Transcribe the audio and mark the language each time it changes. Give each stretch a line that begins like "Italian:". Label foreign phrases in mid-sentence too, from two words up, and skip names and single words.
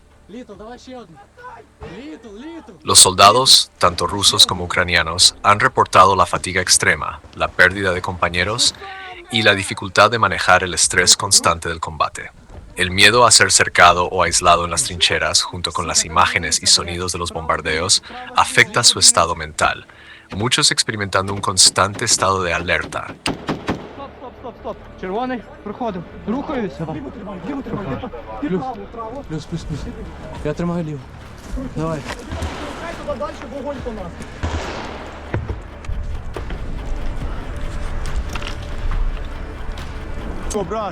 Spanish: Los soldados, tanto rusos como ucranianos, han reportado la fatiga extrema, la pérdida de compañeros y la dificultad de manejar el estrés constante del combate. El miedo a ser cercado o aislado en las trincheras, junto con las imágenes y sonidos de los bombardeos, afecta su estado mental, muchos experimentando un constante estado de alerta.
Ukrainian: Стоп. Червоний, проходив. Рухаюся. Плюс. Я тримаю ліво. Давай. Хай туди далі, вогонь по нас. Що, брат?